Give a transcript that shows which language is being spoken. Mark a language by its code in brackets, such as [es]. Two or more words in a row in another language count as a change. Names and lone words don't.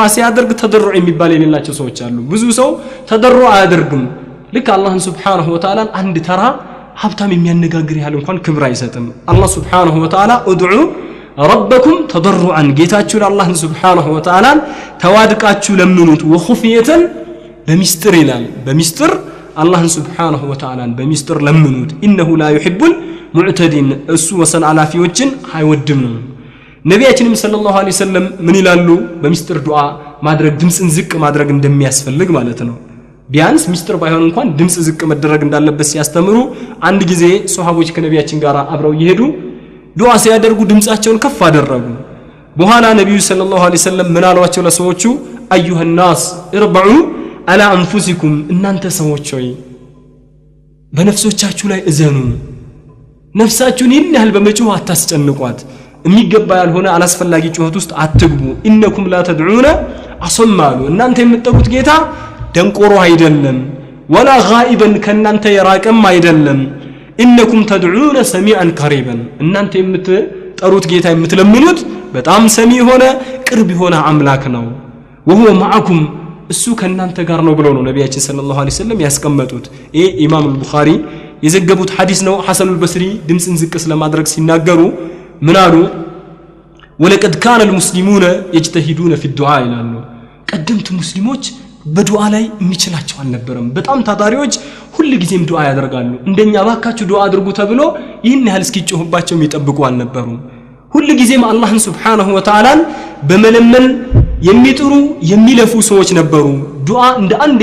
[am] ሲያደርግ ተضرع የሚባል የሌላቸው ሰዎች አሉ ብዙ ሰው ተضرع አያደርግም ልክ አላህን [ar] سبحانه وتعالى [am] አንድ ተራ ሀብታም የሚያነጋግር ያህል እንኳን ክብር አይሰጥም አላህ [ar] سبحانه وتعالى ادعوا ربكم تضرعا [am] ጌታችሁን አላህን [ar] سبحانه وتعالى [am] ተዋድቃችሁ ለምኑት وخفيه በሚስጥር ይላል በሚስጥር አላህን [ar] سبحانه وتعالى [am] በሚስጥር ለምኑት [ar] انه لا يحب المعتدين [am] እሱ ወሰን አላፊዎችን አይወድም ነው ነብያችንም [ar] صلى الله عليه وسلم [am] ምን ይላሉ በሚስጥር ዱዓ ማድረግ ድምጽን ዝቅ ማድረግ እንደሚያስፈልግ ማለት ነው ቢያንስ ሚስጥር ባይሆን እንኳን ድምጽ ዝቅ መደረግ እንዳለበት ሲያስተምሩ አንድ ጊዜ ሱሐቦች ከነብያችን ጋር አብረው ይሄዱ ዱዓ ሲያደርጉ ድምጻቸውን ከፍ አደረጉ በኋላ ነብዩ [ar] صلى الله عليه وسلم [am] ምን አሏቸው ለሰዎቹ [ar] أيها الناس اربعوا على أنفسكم [am] እናንተ ሰዎች ሆይ በነፍሶቻችሁ ላይ እዘኑ ነፍሳችሁን ይህን ያህል በመጮህ አታስጨንቋት የሚገባ ያልሆነ አላስፈላጊ ጩኸት ውስጥ አትግቡ [ar] إنكم لا تدعون أصم [am] እናንተ የምትጠሩት ጌታ ደንቆሮ አይደለም [ar] ولا غائبا [am] ከናንተ የራቀም አይደለም [ar] إنكم تدعون سميعا قريبا [am] እናንተ የምትጠሩት ጌታ የምትለምኑት በጣም ሰሚ ሆነ ቅርብ ሆነ አምላክ ነው [ar] وهو معكم [am] እሱ ከናንተ ጋር ነው ብለው ነው ነብያችን [ar] صلى الله عليه وسلم [am] ያስቀመጡት ይሄ ኢማም አልቡኻሪ የዘገቡት ሐዲስ ነው ሐሰን አልበስሪ ድምጽን ዝቅስ ለማድረግ ሲናገሩ ምን አሉ [ar] ولقد كان المسلمون يجتهدون في الدعاء [am] ይላሉ ቀደምት ሙስሊሞች በዱዓ ላይ የሚችላቸው አልነበረም በጣም ታታሪዎች ሁሉ ጊዜም ዱዓ ያደርጋሉ እንደኛ ባካችሁ ዱዓ አድርጉ ተብሎ ይህን ያህል እስኪጮህባቸው የሚጠብቁ አልነበሩም ሁሉ ጊዜም አላህን [ar] سبحانه وتعالى [am] በመለመን የሚጥሩ የሚለፉ ሰዎች ነበሩ ዱዓ እንደ አንድ